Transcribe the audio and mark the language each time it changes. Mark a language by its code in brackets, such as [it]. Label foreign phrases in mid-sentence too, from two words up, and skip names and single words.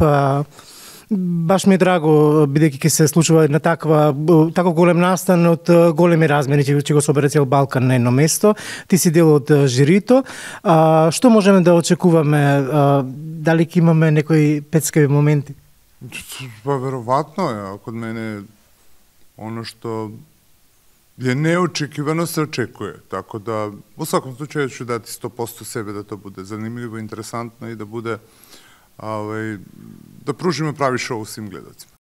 [mk] Баш ми е драго, бидејќи ќе се случува на тако голем настан од големи размери, ќе го собере цел Балкан на едно место. Ти си дел од жирито. Што можеме да очекуваме? Дали ќе имаме некои пецкави моменти? [sr] Pa verovatno je, kod mene ono što je neočekivano se očekuje, tako da u svakom slučaju ću dati 100% sebe da to bude zanimljivo, interesantno i da bude, da pružimo pravi show svim gledacima.